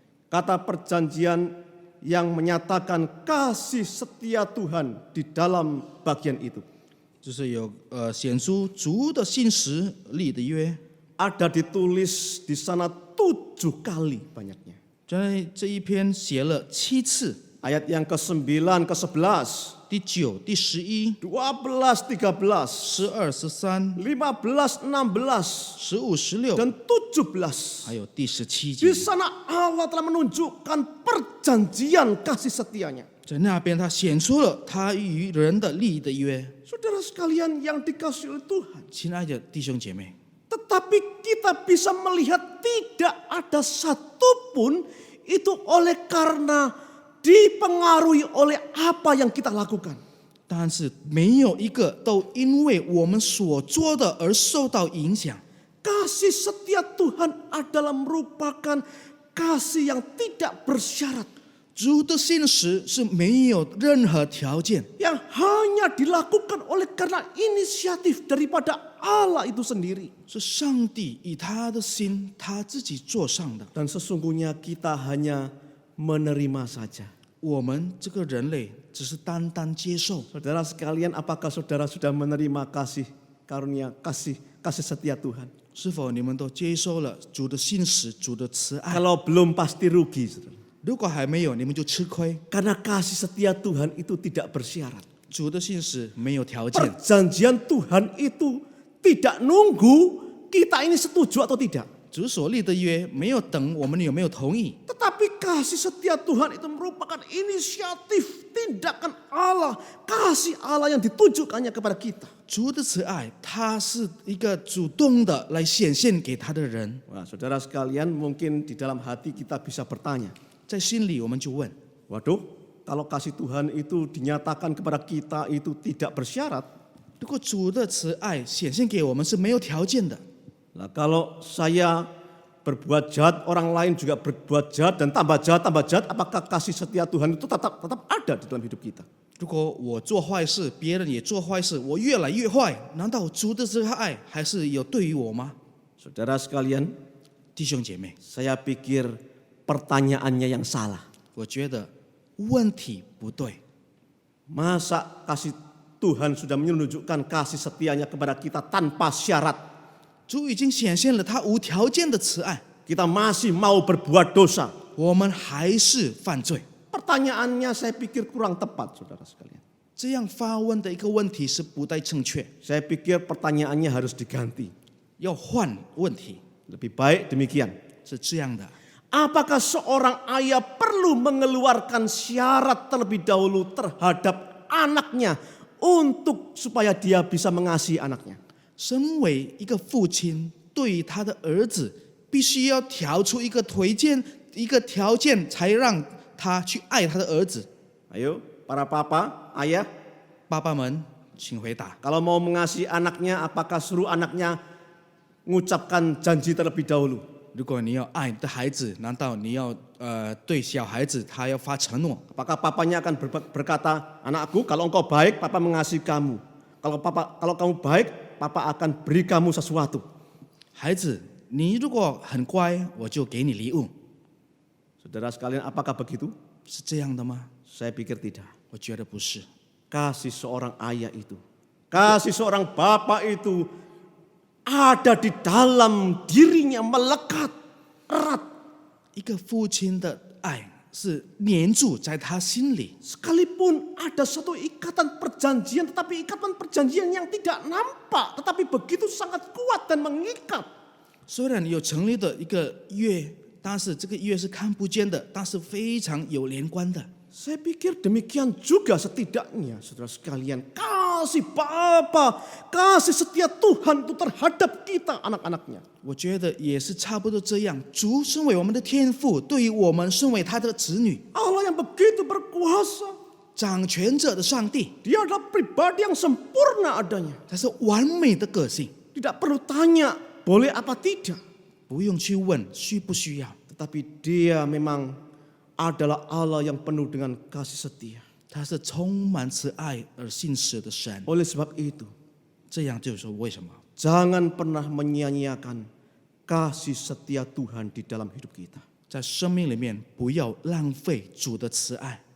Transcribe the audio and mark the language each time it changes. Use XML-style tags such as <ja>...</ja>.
<id>kata perjanjian yang menyatakan kasih setia Tuhan di dalam bagian itu</id> <zh>就是有显出主的信实立的约，</zh> <id>ada ditulis di sana 7 kali banyaknya.</id> <zh>在这一篇写了7次，</zh> <id>Ayat yang ke-9, ke-11,</id> <zh>第9、第11、</zh> <id>12, 13,</id> <zh>12、13、</zh> <id>15, 16,</id> <zh>15、16，</zh> <id>dan 17.</id> <zh>还有第17</zh> <id>Di</id> <zh>节，</zh> <id>sana Allah telah menunjukkan perjanjian kasih setianya.</id> <zh>在那边他显出了他与人的立的约。</zh> <id>Saudara sekalian yang dikasihi oleh Tuhan.</id> <zh>亲爱的弟兄姐妹，</zh> <id>Tetapi kita bisa melihat tidak ada satupun itu oleh karena dipengaruhi oleh apa yang kita lakukan.</id> <zh>但是没有一个都因为我们所做的而受到影响。</zh> <id>Kasih setia Tuhan adalah merupakan kasih yang tidak bersyarat.</id> <zh>主的信实是没有任何条件，</zh> <id>Yang hanya dilakukan oleh karena inisiatif daripada Allah itu sendiri.</id> <zh>是上帝以他的心他自己做上的。</zh> <id>Dan sesungguhnya kita hanya menerima saja.</id> <zh>我们这个人类只是单单接受。</zh> <id>Saudara sekalian, apakah saudara sudah menerima kasih karunia, kasih setia Tuhan?</id> <zh>是否你们都接受了主的信实、主的慈爱？</zh> <id>Kalau belum pasti rugi, saudara.</id> <zh>如果还没有，你们就吃亏。</zh> <id>Karena kasih setia Tuhan itu tidak bersyarat.</id> <zh>主的信实没有条件，</zh> <id>Perjanjian Tuhan itu tidak nunggu kita ini setuju atau tidak.</id> <zh>主所立的约没有等我们有没有同意，</zh> <id>Tetapi kasih setia Tuhan itu merupakan inisiatif tindakan Allah, kasih Allah yang ditujukannya kepada kita.</id> <zh>主的慈爱，他是一个主动的来显现给他的人。</zh> <id>Wah, saudara sekalian, mungkin di dalam hati kita bisa bertanya,</id> <zh>在心里我们就问：</zh> <id>waduh, kalau kasih Tuhan itu dinyatakan kepada kita itu tidak bersyarat,</id> <zh>如果主的慈爱显现给我们是没有条件的，</zh> <id>nah kalau saya berbuat jahat, orang lain juga berbuat jahat dan tambah jahat, apakah kasih setia Tuhan itu tetap ada di dalam hidup kita?</id> <zh>如果我做坏事，别人也做坏事，我越来越坏，难道主的慈爱还是有对于我吗？</zh> <id>Saudara sekalian,</id> <zh>弟兄姐妹，</zh> <id>saya pikir pertanyaannya yang salah.</id> <zh>我觉得问题不对。</zh> <id>Masa kasih Tuhan sudah menunjukkan kasih setianya kepada kita tanpa syarat,</id> <zh>主已经显现了他无条件的慈爱，</zh> <id>kita masih mau berbuat dosa?</id> <zh>我们还是犯罪。</zh> <id>Pertanyaannya saya pikir kurang tepat, saudara sekalian.</id> <zh>这样发问的一个问题是不太正确，</zh> <id>Saya pikir pertanyaannya harus diganti.</id> <zh>要换问题。</zh> <id>Lebih baik demikian.</id> <zh>是这样的，</zh> <id>Apakah seorang ayah perlu mengeluarkan syarat terlebih dahulu terhadap anaknya untuk supaya dia bisa mengasihi anaknya?</id> <zh>身为一个父亲，对于他的儿子，必须要调出一个条件，才让他去爱他的儿子。</zh> <id>Ayo, para papa, ayah,</id> <zh>爸爸们，请回答：</zh> <id>kalau mau mengasihi anaknya, apakah suruh anaknya mengucapkan janji terlebih dahulu?</id> <zh>如果你要爱你的孩子，难道你要对小孩子他要发承诺？</zh> <id>Apakah papanya akan berkata, anakku, kalau engkau baik, papa mengasihi kamu. Kalau kamu baik, papa akan beri kamu sesuatu.</id> <zh>孩子，你如果很乖，我就给你礼物，</zh> <id>Saudara sekalian, apakah begitu?</id> <zh>是这样的吗？</zh> <id>Saya pikir tidak.</id> <zh>我觉得不是。</zh> <id>Kasih seorang ayah itu, kasih seorang bapak itu ada di dalam dirinya, melekat erat.</id> <zh>一个父亲的爱是黏住在他心里，</zh> <id>Sekalipun ada satu ikatan perjanjian, tetapi ikatan perjanjian yang tidak nampak, tetapi begitu sangat kuat dan mengikat.</id> <zh>虽然有成立的一个约，但是这个约是看不见的，但是非常有连贯的。</zh> <id>Saya pikir demikian juga setidaknya, saudara sekalian, kasih Bapa, kasih setia Tuhan itu terhadap kita anak-anaknya.</id> <zh>我觉得也是差不多这样。主身为我们的天父，对于我们身为他的子女，</zh> <id>Allah yang begitu berkuasa,</id> <zh>掌权者的上帝，</zh> <id>Dia adalah pribadi yang sempurna adanya.</id> <zh>他是完美的个性，</zh> <id>Tidak perlu tanya boleh apa tidak,</id> <zh>不用去问需不需要，</zh> <id>tetapi Dia memang adalah Allah yang penuh dengan kasih setia.</id> <zh>他是充满慈爱而信实的神。</zh> <id>Oleh sebab itu,</id> <zh>这样就是说为什么？</zh> <id>jangan pernah menyia-nyiakan kasih setia Tuhan di dalam hidup kita.</id> <zh>在生命里面不要浪费主的慈爱。</zh>